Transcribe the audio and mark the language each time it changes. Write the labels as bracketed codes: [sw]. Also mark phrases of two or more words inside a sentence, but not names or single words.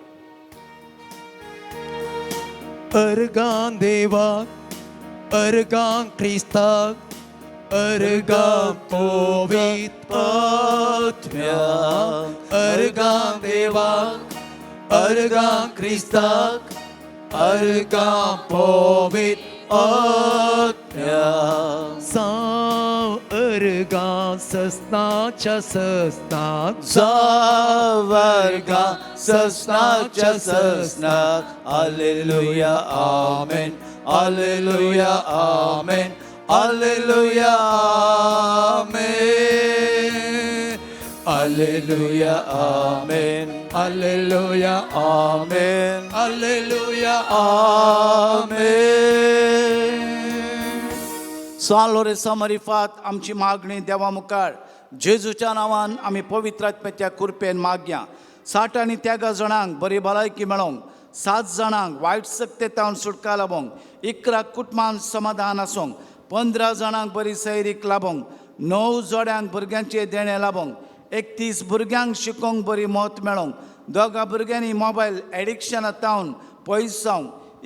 [kok] अर्गां देवाक अर्गां क्रिस्ताक अर्गां पवित्र आत्म्याक अर्गां देवाक अर्गां क्रिस्ताक अर्गां पवित्र आत्म्याक साव अर्गां सस्नाच्या सस्नाक Zavarga sasnacha sasnat Alleluia Amen Alleluia Amen Alleluia Amen Alleluia Amen Alleluia Amen Alleluia Amen San Loresac Marifat आमची मागणी देवा मुखार जेजूच्या नांवान आमी पवित्र आत्म्याच्या कृपेन मागया 60 आनी 13 जाणांक बरी भलायकी मेळोंक 7 जाणांक वायट सक्तेतावन सुटका लाभोंक 11 कुटुंबांक समाधान आसूंक 15 जाणांक बरी सैरीक लाभोंक 9 जोड्यांक भुरग्यांचे देणे लाभोंक 31 भुरग्यांक शिकोवंक बरी मत मेळोंक 2 भुरग्यांनी मोबायल एडिक्शनांतावन पयस जावंक